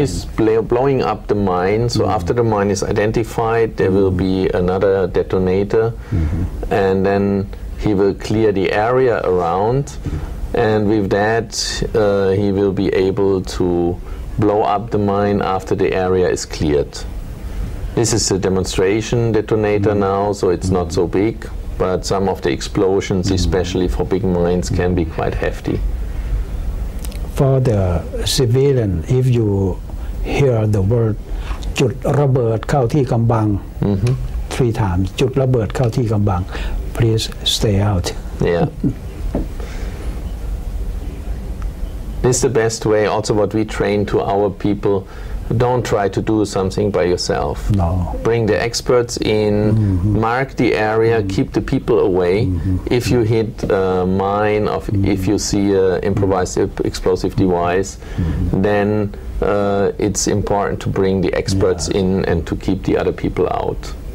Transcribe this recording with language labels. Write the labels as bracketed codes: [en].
[en] He's blowing up the mine, so after the mine is identified, there will be another detonator, and then he will clear the area around, and with that he will be able to blow up the mine after the area is cleared. This is a demonstration detonator now, so it's not so big, but some of the explosions, especially for big mines, can be quite hefty. For the civilian, if you hear the word [th] จุดระเบิดเข้าที่กำบัง [en] 3 times จุดระเบิดเข้าที่กำบัง please stay out. Yeah. This is the best way, also what we train to our people. Don't try to do something by yourself. No. Bring the experts in, mark the area, keep the people away. If you hit a mine, or if you see an improvised explosive device, then it's important to bring the experts in and to keep the other people out.